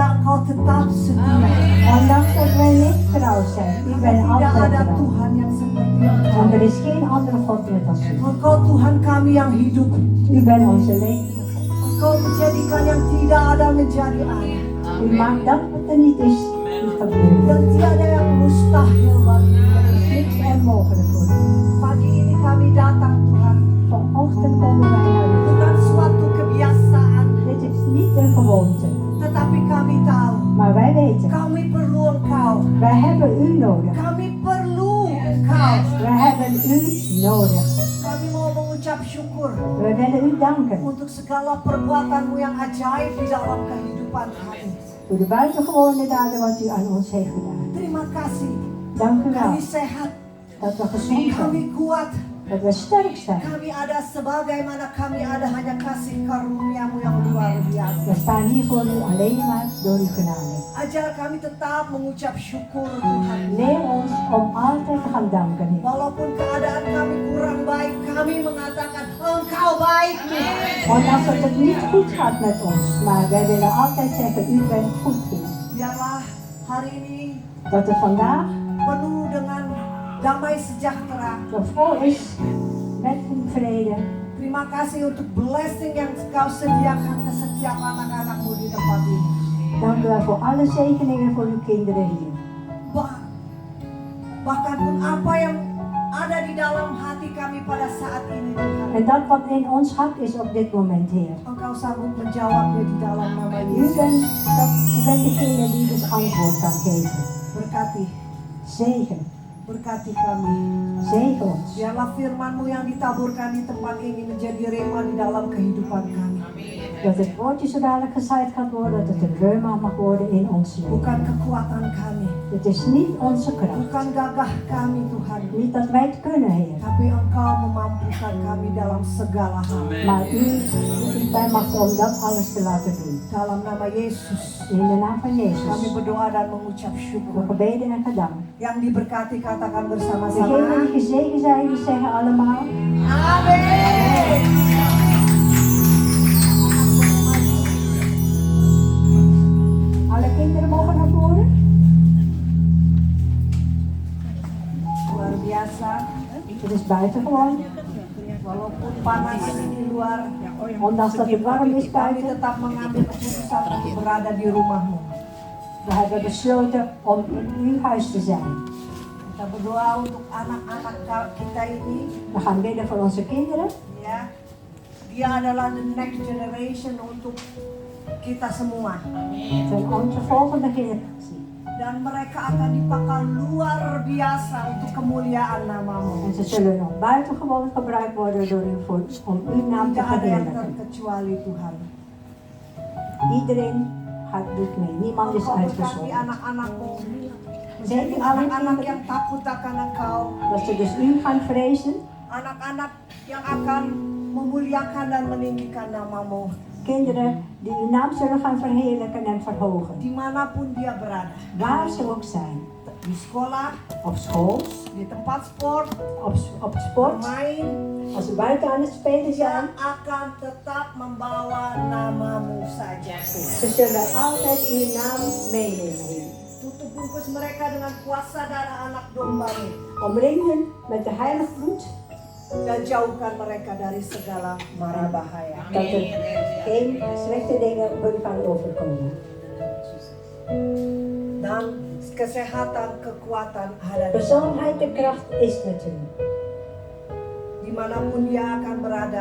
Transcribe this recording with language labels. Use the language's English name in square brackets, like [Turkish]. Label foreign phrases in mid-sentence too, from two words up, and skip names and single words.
[Indonesian] Engkau tetap setia. [Dutch] Ondanks dat wij niet trouw zijn, u bent [Indonesian] Tidak [Dutch] altijd [Indonesian] ada [Dutch] trouw. [Indonesian] Tuhan yang seperti Engkau. [Dutch] Want er is geen andere God net als u. [Indonesian] Engkau Tuhan kami yang hidup. [Dutch] U bent onze levende God. [Indonesian] Engkau menjadikan yang tidak ada menjadi ada. [Dutch] U maakt dat wat er niet is, niet gebeuren. [Indonesian] Dan tiada yang mustahil bagi [Dutch] Er [Indonesian] Dia. [Dutch] is niks onmogelijk voor u. [Indonesian] Pagi ini kami datang Tuhan. [Dutch] Vanochtend komen wij naar u. [Indonesian] Bukan suatu kebiasaan. [Dutch] Dit is niet een gewoonte, [Indonesian] Tetapi kami tahu. [Dutch] maar wij weten, [Indonesian] Kami perlu Engkau. [Dutch] wij hebben u nodig. [Indonesian] Kami perlu Engkau. [Dutch] Wij hebben u nodig. [Indonesian] Kami mau mengucap syukur. [Dutch] We willen u danken [Indonesian] Untuk segala perbuatanmu yang ajaib di dalam kehidupan kami. [Dutch] voor de buitengewone daden wat u aan ons heeft gedaan. [Indonesian] Terima kasih. [Dutch] Dank u wel [Indonesian] Kami sehat. [Dutch] dat we gezond zijn, [Indonesian] Kami kuat. [Dutch] dat we sterk zijn. [Indonesian] Kami ada sebagaimana kami ada hanya kasih karuniamu yang luar [Dutch] We [Indonesian] biasa. [Dutch] staan hier voor u alleen maar door uw genade. [Indonesian] Ajar kami tetap mengucap syukur Tuhan. [Dutch] Leer ons om altijd te gaan danken, Heer. [Indonesian] Walaupun keadaan kami kurang baik, kami mengatakan Engkau baik. [Dutch] Want als het niet goed gaat met ons, maar wij willen altijd zeggen, u bent goed, Heer. [Indonesian] Biarlah hari ini [Dutch] Dat het vandaag [Indonesian] penuh dengan damai sejahtera. [Dutch] nog vol is met uw vrede. [Indonesian] Terima kasih untuk blessing yang Kau sediakan ke setiap anak-anakmu di tempat ini. [Dutch] Dank u wel voor alle zegeningen voor uw kinderen hier. [Indonesian] Bahkan pun apa yang ada di dalam hati kami pada saat ini Tuhan. [Dutch] En dat wat in ons hart is op dit moment, Heer. [Indonesian] Engkau sanggup menjawabnya di dalam nama [Dutch] U [Indonesian] Yesus. [Dutch] bent degene die dus antwoord kan geven. [Indonesian] Berkati, [Dutch] Zegen, [Indonesian] berkati kami. [Dutch] zegen ons. [Indonesian] Biarlah firman-Mu yang ditaburkan di tempat ini menjadi rema di dalam kehidupan kami. [Dutch] Dat het woordje zo dadelijk gezaaid gaat worden, dat het een reuma mag worden in ons leven. [Indonesian] Bukan kekuatan kami, [Dutch] Het is niet onze kracht. [Indonesian] bukan gagah kami Tuhan. [Dutch] Niet dat wij het kunnen, Heer. [Indonesian] Tapi Engkau memampukan kami dalam segala hal. [Dutch] Maar u bent macht om dat alles te laten doen. [Indonesian] Dalam nama Yesus, [Dutch] In de naam van [Indonesian] kami [Dutch] Jezus. [Indonesian] berdoa dan mengucap [Dutch] Voor [Indonesian] syukur. [Dutch] gebeden en gedank. [Indonesian] Yang diberkati katakan [Dutch] Degenen [Indonesian] bersama-sama. [Dutch] die gezegend zijn, die zeggen allemaal. [Indonesian] Amin. [Dutch] Alle kinderen mogen naar voren. [Indonesian] Luar biasa. [Dutch] Het is buitengewoon. [Indonesian] Walaupun panas di luar, [Dutch] Ondanks dat het warm is [Indonesian] kami [Dutch] buiten. [Indonesian] tetap mengambil keputusan untuk berada di rumahmu. [Dutch] We hebben besloten om in uw huis te zijn. [Indonesian] Kita berdoa untuk anak-anak kita ini, [Dutch] We gaan bidden voor onze kinderen. [Indonesian] ya. Dia adalah [English] the next generation [Indonesian] untuk kita semua. [Dutch] Voor onze volgende generatie. [Indonesian] Dan mereka akan dipakai luar biasa untuk kemuliaan namamu. [Dutch] En ze zullen nog buitengewoon gebruikt worden door u om uw naam te [Indonesian] Tidak ada yang [Dutch] verheerlijken. [Indonesian] terkecuali Tuhan. [Dutch] Iedereen doet mee. Niemand is [Indonesian] Engkau berkati [Dutch] uitgezonderd. [Indonesian] anak-anakmu. Menjadi [Dutch] Zegen alle [Indonesian] anak-anak [Dutch] kinderen. [Indonesian] yang takut akan Engkau. [Dutch] Dat ze dus u gaan vrezen. [Indonesian] Anak-anak yang akan memuliakan dan meninggikan namamu. [Dutch] Kinderen die uw naam zullen gaan verheerlijken en verhogen. [Indonesian] Dimanapun dia berada. [Dutch] Waar ze ook zijn. [Indonesian] Di sekolah, [Dutch] Op school, [Indonesian] di tempat sport, [Dutch] op sport, [Indonesian] bermain. [Dutch] als ze buiten aan het spelen zijn. [Indonesian] Dia akan tetap membawa namamu saja. [Dutch] Ze zullen altijd uw naam meenemen. [Indonesian] Tutup bungkus mereka dengan kuasa darah anak domba-Mu. [Dutch] Omring hen met de heilig bloed. [Indonesian] Dan jauhkan mereka dari segala mara bahaya. [Dutch] Dat er geen slechte dingen hun kan overkomen. [Indonesian] Dan kesehatan, kekuatan ada di [Dutch] Gezondheid en kracht is met u. [Indonesian] dimanapun dia akan berada.